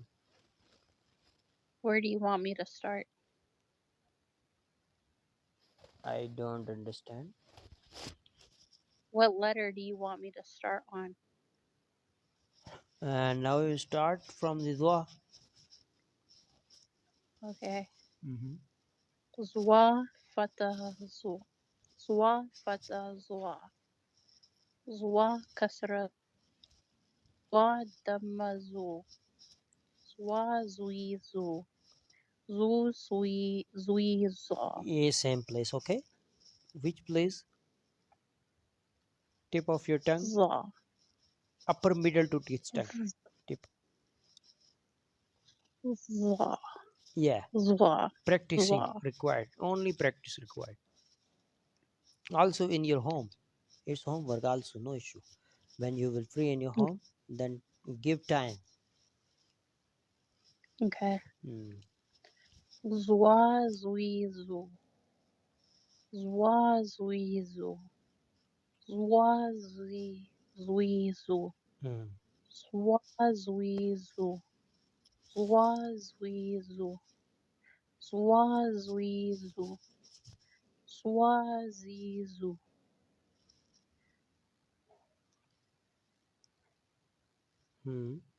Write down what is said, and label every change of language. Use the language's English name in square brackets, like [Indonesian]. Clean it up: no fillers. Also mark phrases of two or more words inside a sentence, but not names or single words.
[English] Where do you want me to start? I don't understand. What letter do you want me to start on? And now you start from the dua. Okay. Zwa fatah zu. Zwa fatah zwa. Zwa kasra. Zwa damma zu. Zwa zui zu. Zu zui za. Yeah, same place. Okay. Which place? Tip of your tongue. Za. Upper middle to teeth tongue. Tip. Zwa. Yeah. Zwa. Practicing Zwa. required. Only practice required. Also in your home. It's homework also, no issue. When you will free in your home, then give time. Okay. Zwa zui zu. Zwa zui zu. Zwa zui zu. Hmm. Swazizu. Swazizu. Swazizu. Swazizu. Hmm.